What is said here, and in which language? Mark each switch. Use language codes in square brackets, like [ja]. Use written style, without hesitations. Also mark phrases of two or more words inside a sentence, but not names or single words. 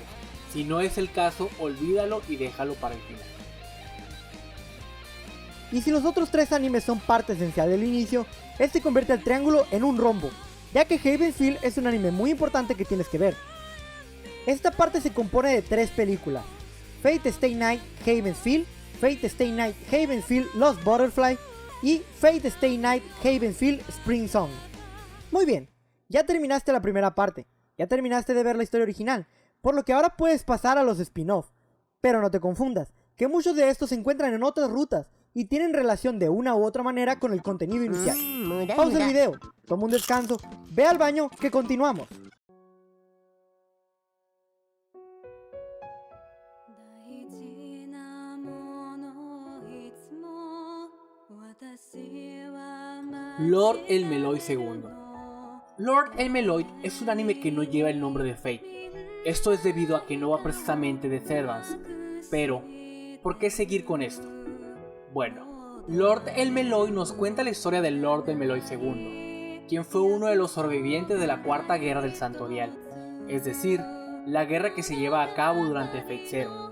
[es] Si no es el caso, olvídalo y déjalo para el final. Y si los otros 3 animes son parte esencial del inicio, este convierte al triángulo en un rombo, ya que Havenfield es un anime muy importante que tienes que ver. Esta parte se compone de 3 películas: Fate Stay Night Havenfield, Fate Stay Night Havenfield Lost Butterfly y Fate Stay Night Havenfield Spring Song. Muy bien, ya terminaste la primera parte, ya terminaste de ver la historia original, por lo que ahora puedes pasar a los spin-off. Pero no te confundas, que muchos de estos se encuentran en otras rutas y tienen relación de una u otra manera con el contenido inicial. Pausa el video, toma un descanso, ve al baño que continuamos. [ja] 大事なものいつも私は待 [es] Lord el Meloy II. Lord el Meloy es un anime que no lleva el nombre de Fate. Esto es debido a que no va precisamente de Servants. Pero, ¿por qué seguir con esto? Bueno, Lord el Meloy nos cuenta la historia del Lord el Meloy II, quien fue uno de los sobrevivientes de la Cuarta Guerra del Santorial, es decir, la guerra que se lleva a cabo durante Fate Zero.